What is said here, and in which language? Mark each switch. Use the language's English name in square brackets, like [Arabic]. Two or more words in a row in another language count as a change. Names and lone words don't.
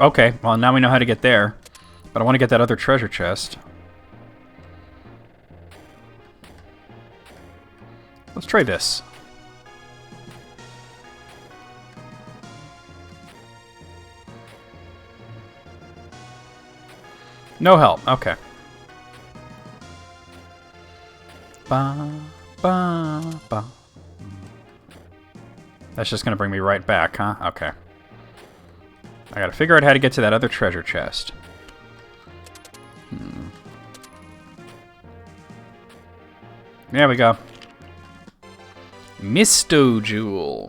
[English] Okay, well, now we know how to get there. But I want to get that other treasure chest. Let's try this. No help. Okay. Ba, ba, ba. That's just going to bring me right back, huh? Okay. I got to figure out how to get to that other treasure chest. There we go. Misto Jewel.